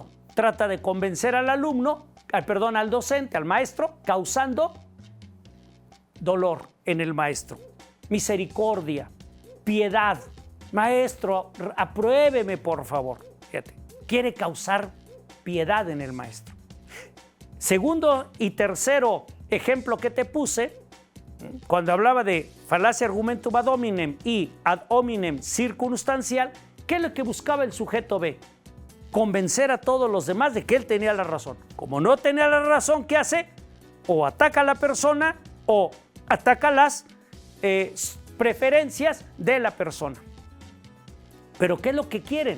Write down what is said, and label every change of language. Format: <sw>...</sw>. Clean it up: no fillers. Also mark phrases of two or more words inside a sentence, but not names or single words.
<es>Trata de convencer al alumno, al docente, al maestro, causando dolor en el maestro, misericordia, piedad. Maestro, apruébeme, por favor. Fíjate, quiere causar piedad en el maestro. Segundo y tercero ejemplo que te puse, cuando hablaba de falacia</es> <la>argumentum ad hominem</la> <es>y</es> <la>ad hominem</la> <es>circunstancial, ¿qué es lo que buscaba el sujeto B? Convencer a todos los demás de que él tenía la razón. Como no tenía la razón, ¿qué hace? O ataca a la persona o ataca las preferencias de la persona. ¿Pero qué es lo que quieren?</es>